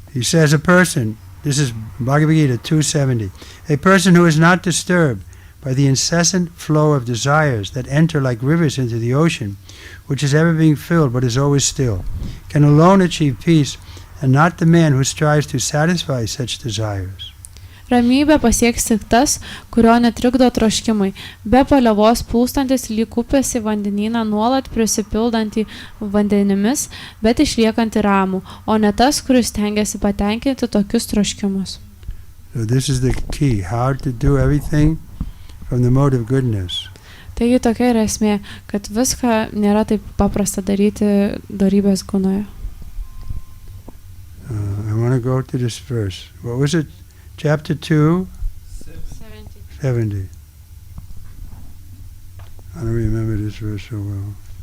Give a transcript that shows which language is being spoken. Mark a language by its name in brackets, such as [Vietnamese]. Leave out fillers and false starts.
[English] He says a person, this is Bhagavad Gita 270, a person who is not disturbed by the incessant flow of desires that enter like rivers into the ocean, which is ever being filled but is always still, can alone achieve peace, and not the man who strives to satisfy such desires. [Lithuanian] Ramybę pasieks tik tas, kurio netrikdo troškimai, be paliovos plūstantis lyg upės į vandenyną nuolat prisipildantį vandenimis, bet išliekantį ramų, o ne tas, kuris stengiasi patenkinti tokius troškimus. [English] So this is the key, how to do everything from the mode of goodness. [Lithuanian] Taigi tokia yra esmė, kad viską nėra taip paprasta daryti dorybės gunoje. [English] I want to go to this verse. What was it? Chapter 2? 70. I don't remember this verse so well.